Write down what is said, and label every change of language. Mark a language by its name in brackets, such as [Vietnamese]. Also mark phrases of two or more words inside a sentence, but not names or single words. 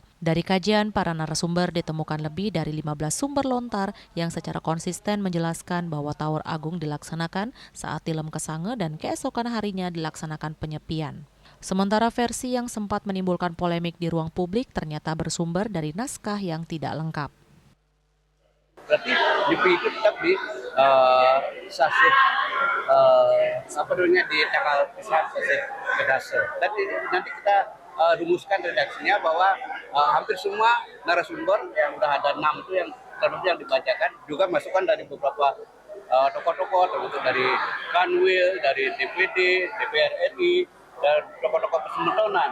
[Indonesian] Dari kajian, para narasumber ditemukan lebih dari 15 sumber lontar yang secara konsisten menjelaskan bahwa Tawur Agung dilaksanakan saat Tilem Kesange dan keesokan harinya dilaksanakan penyepian. Sementara versi yang sempat menimbulkan polemik di ruang publik ternyata bersumber dari naskah yang tidak lengkap. Berarti Nyepi itu tetap di sasih di tanggal sasih kedase. Nanti kita rumuskan redaksinya bahwa hampir semua narasumber yang udah ada 6 itu yang terlebih yang dibacakan juga masukan dari beberapa tokoh-tokoh termasuk dari Kanwil, dari DPD, DPR RI, dan tokoh-tokoh persatuan.